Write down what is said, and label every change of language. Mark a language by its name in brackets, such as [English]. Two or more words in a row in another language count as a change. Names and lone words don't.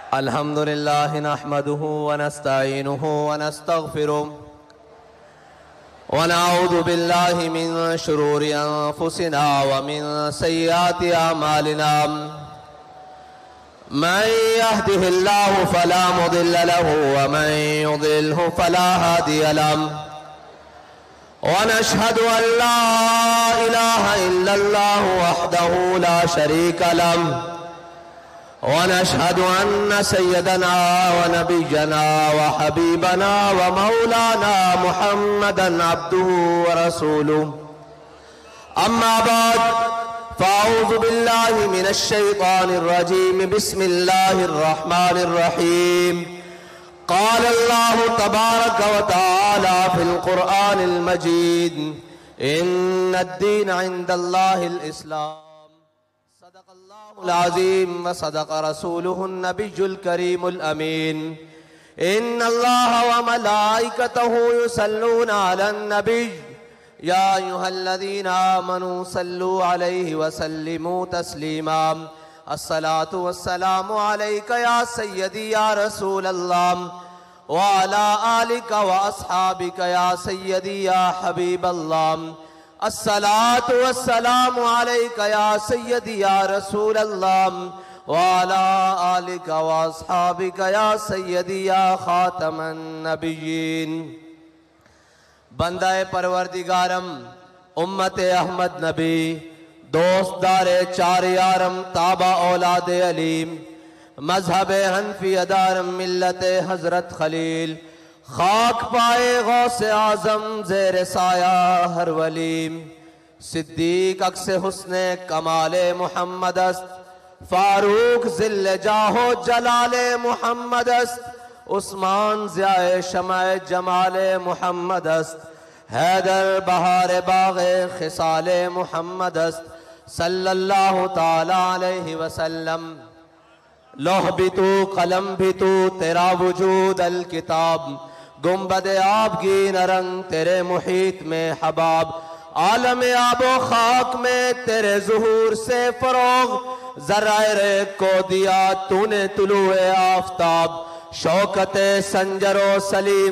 [Arabic] الحمد لله نحمده ونستعينه ونستغفره ونعوذ بالله من شرور أنفسنا ومن سيئات أعمالنا من يهده الله فلا مضل له ومن يضلله فلا هادي له ونشهد أن لا إله إلا الله وحده لا شريك له ونشهد أن سيدنا ونبينا وحبيبنا ومولانا محمدا عبده ورسوله أما بعد فأعوذ بالله من الشيطان الرجيم بسم الله الرحمن الرحيم قال الله تبارك وتعالى في القرآن المجيد إن الدين عند الله الإسلام العظيم وصدق رسوله النبي الكريم الأمين إن الله وملائكته يصلون على النبي يا أيها الذين آمنوا صلوا عليه وسلموا تسليما الصلاة والسلام عليك يا سيدي يا رسول الله وعلى آلك وأصحابك يا سيدي يا حبيب الله الصلاة والسلام عليك يا سيدي يا رسول الله وعلى آلك وأصحابك يا سيدي يا خاتم النبيين. [Persian] بندهٔ پروردگارم امت احمد نبی دوستدار چار یارم تابع اولاد علیم مذهب حنفی ادارم ملت حضرت خلیل خاک پای غوث اعظم زیر سایه هر ولیم صدیق عکس حسن کمال محمد است فاروق ظل جاه و جلال محمد است عثمان ضیای شمع جمال محمد است حیدر بهار باغ خصال محمد است [Arabic] صلى الله تعالى عليه وسلم. [Urdu] لوح بھی تو قلم بھی تو تیرا وجود الکتاب گنبد آبگینہ رنگ تیرے محیط میں حباب عالم آب و خاک میں تیرے ظہور سے فروغ ذرے کو دیا تو نے طلوع آفتاب شوکت سنجر و سلیم